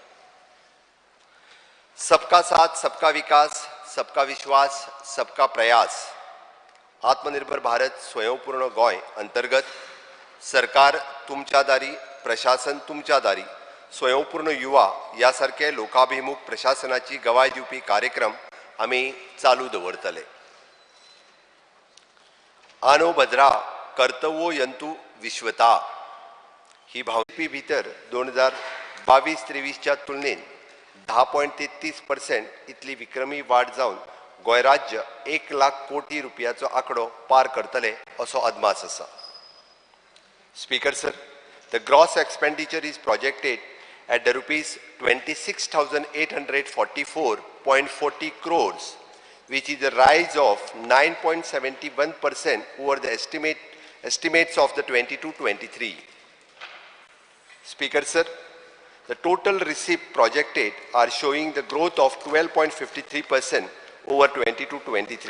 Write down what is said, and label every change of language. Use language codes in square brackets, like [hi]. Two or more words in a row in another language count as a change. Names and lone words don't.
[hi] सबका साथ सबका विकास सबका विश्वास सबका प्रयास [kok] आत्मनिर्भर भारत स्वयंपूर्ण गोंय अंतर्गत सरकार तुमच्या दारी प्रशासन तुमच्या दारी स्वयंपूर्ण युवा यासारखे लोकाभिमुख प्रशासनाची गवाय दिवपी कार्यक्रम आम्ही चालू दवरतले [sa] आनो भद्रा कर्तव्यो यंतु विश्वता [kok] ही भावपी भितर 2022-23च्या तुलनेत 10.33% इतली विक्रमी वाढ जावन गोंय राज्य 1 लाख कोटी रुपयाचो आंकडो पार करतले असो अदमास आसा [en] Speaker sir The gross expenditure is projected at the rupees 26,844.40 crores, which is a rise of 9.71% over the estimates of the 22-23. Speaker sir, the total receipt projected are showing the growth of 12.53% over 22-23.